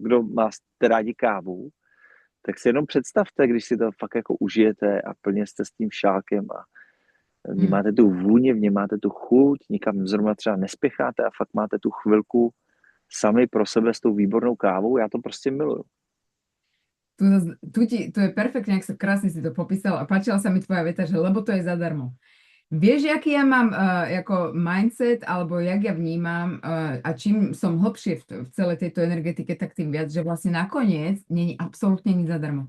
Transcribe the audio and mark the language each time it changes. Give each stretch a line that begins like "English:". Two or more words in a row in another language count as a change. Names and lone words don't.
Czech: Kdo má rádi kávu, tak si jenom představte, když si to fakt jako užijete a plně jste s tím šálkem a vnímáte tu vůni, vnímáte tu chuť, nikam zrovna třeba nespěcháte a fakt máte tu chvilku sami pro sebe s tou výbornou kávou, já to prostě miluju.
Slovak: Tu je perfektne, ak sa krásne si to popísal a páčila sa mi tvoja veta, že lebo to je zadarmo. Vieš, aký ja mám ako mindset, alebo jak ja vnímam a čím som hlbšie v celej tejto energetike, tak tým viac, že vlastne nakoniec není absolútne nič zadarmo.